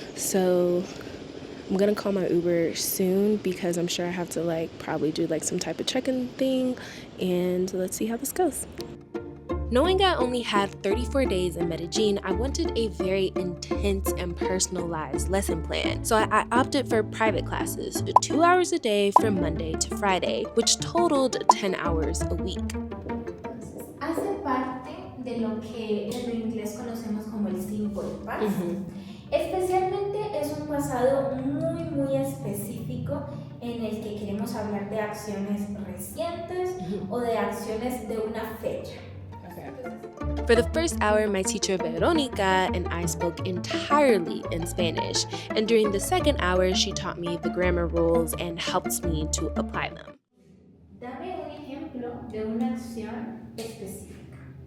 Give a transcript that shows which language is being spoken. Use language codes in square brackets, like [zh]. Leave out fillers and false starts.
[en] So I'm gonna call my Uber soon because I'm sure I have to probably do some type of check-in thing, and let's see how this goes. Knowing I only had 34 days in Medellin, I wanted a very intense and personalized lesson plan. So I opted for private classes, 2 hours a day from Monday to Friday, which totaled 10 hours a week. [es] Entonces, hace parte de lo que en inglés conocemos como el simple past. Especialmente es un pasado muy específico en el que queremos hablar de acciones recientes o de acciones de una fecha. [en] For the first hour, my teacher Veronica and I spoke entirely in Spanish, and during the second hour, she taught me the grammar rules and helped me to apply them. [es] Dame un ejemplo de una acción específica.